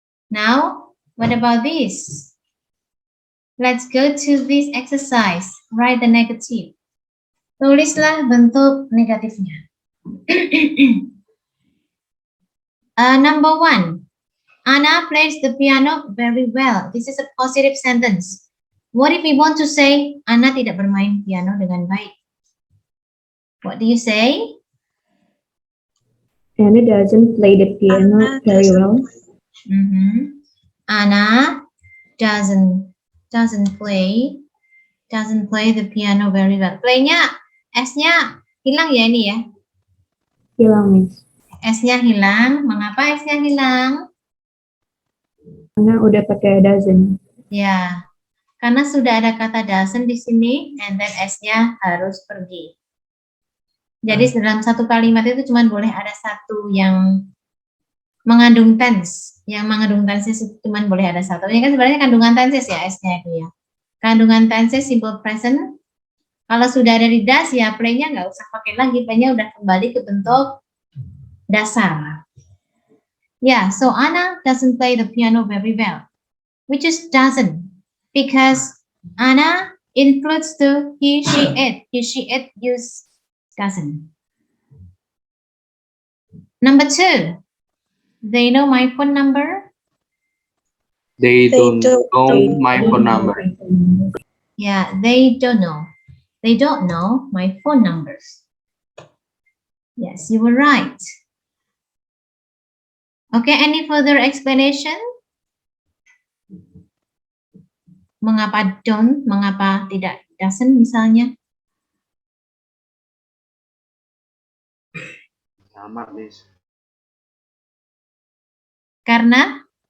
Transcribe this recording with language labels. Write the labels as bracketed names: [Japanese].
[English] Now, what about this? Let's go to this exercise. Write the negative. [Indonesian] Tulislah bentuk negatifnya. [English] Number 1. Anna plays the piano very well. This is a positive sentence. What if we want to say [Indonesian] Ana tidak bermain piano dengan baik? [English] What do you say? Anna doesn't play the piano very well. Anna doesn't play the piano very well. [Indonesian] Play-nya S-nya hilang ya ini ya. Hilang, Miss. S-nya hilang. Mengapa S-nya hilang? Karena udah pakai doesn't. Ya, karena sudah ada kata doesn't di sini, and then S-nya harus pergi. Jadi dalam satu kalimat itu cuma boleh ada satu yang mengandung tense. Yang mengandung tenses itu cuma boleh ada satu. Ini kan sebenarnya kandungan tenses ya S-nya itu ya. Kandungan tenses simple present. Kalau sudah ada di das ya play-nya nggak usah pakai lagi. Play-nya udah kembali ke bentuk dasar. [English] Yeah, so Anna doesn't play the piano very well. Which is doesn't. Because Anna includes the he, she, it. He, she, it use doesn't. Number 2. They know my phone number. They don't know my phone number. Yeah, they don't know. They don't know my phone numbers. Yes, you were right. Okay, any further explanation? [Indonesian] Mengapa don't, mengapa tidak doesn't misalnya? Sama, Miss. Karena